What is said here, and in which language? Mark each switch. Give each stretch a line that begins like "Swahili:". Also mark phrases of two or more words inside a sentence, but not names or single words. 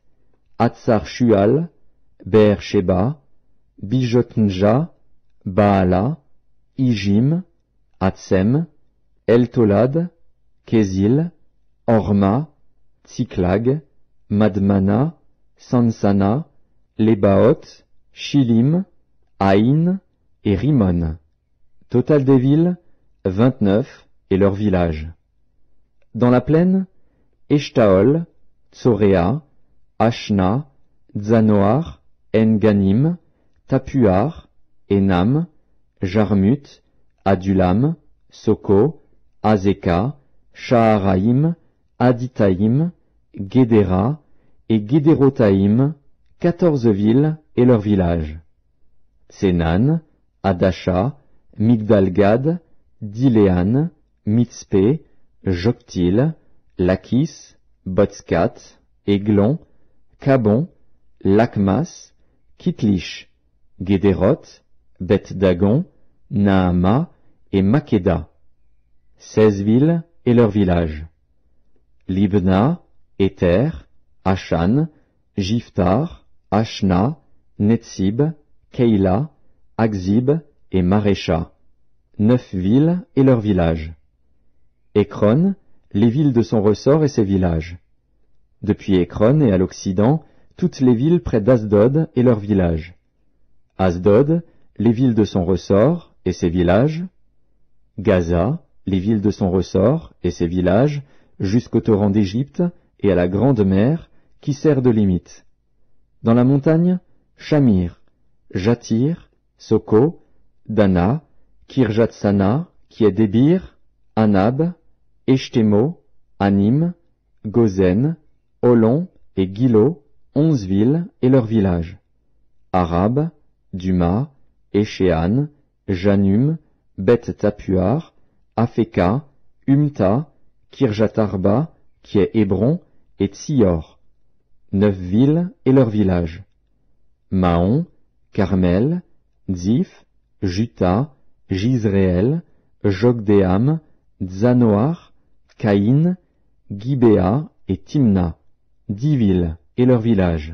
French: Hatzar Shual, Be'er Sheba, Bijotnja, Baala, Ijim, Hatzem, Eltolad, Kézil, Orma, Tsiklag, Madmana, Sansana, Lebaot, Shilim, Aïn et Rimon. Total des villes, 29 et leurs villages. Dans la plaine, Eshtaol, Tsoréa, Ashna, Zanoar, En-Ganim, Tapuar, Enam, Jarmut, Adulam, Soko, Azeka, Shaharaïm, Aditaïm, Guédéra et Guédérotaïm, 14 villes et leurs villages. Sénan, Adasha, Migdalgad, Diléan, Mitzpé, Joktil, Lakis, Botskat, Églon, Cabon, Lakmas, Kitlish, Guédéroth, Beth-Dagon, Naama et Makeda. 16 villes et leurs villages. Libna, Éther, Ashan, Jiftar, Ashna, Netzib, Keila, Akzib et Marécha. 9 villes et leurs villages. Écron, les villes de son ressort et ses villages. Depuis Écron et à l'occident, toutes les villes près d'Asdod et leurs villages. Asdod, les villes de son ressort et ses villages. Gaza, les villes de son ressort et ses villages, jusqu'au torrent d'Égypte et à la grande mer, qui sert de limite. Dans la montagne, Shamir, Jatir, Soko, Dana, Kirjatsana, qui est Débir, Anab, Eshtemo, Anim, Gozen, Olon et Gilo, 11 villes et leurs villages. Arab, Duma, Échéan, Janum, Beth-Tapuar, Afeka, Umta, Kirjatarba, qui est Hébron, et Tsior. 9 villes et leurs villages. Maon, Carmel, Ziph, Juta, Jizréel, Jokdeam, Zanoar, Caïn, Gibéa et Timna. 10 villes et leurs villages.